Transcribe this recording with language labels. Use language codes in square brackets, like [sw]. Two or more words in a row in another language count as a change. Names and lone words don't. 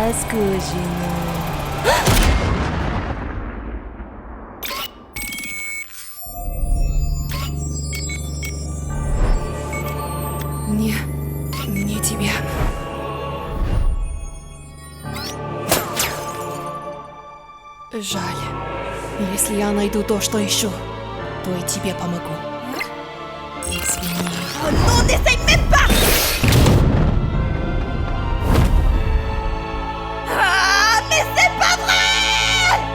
[ru] Кузина. Не тебе. Жаль. Если я найду то, что ищу, то и тебе помогу. Извини. [fr] Oh non, n'essaye même pas! Ah, mais c'est pas vrai!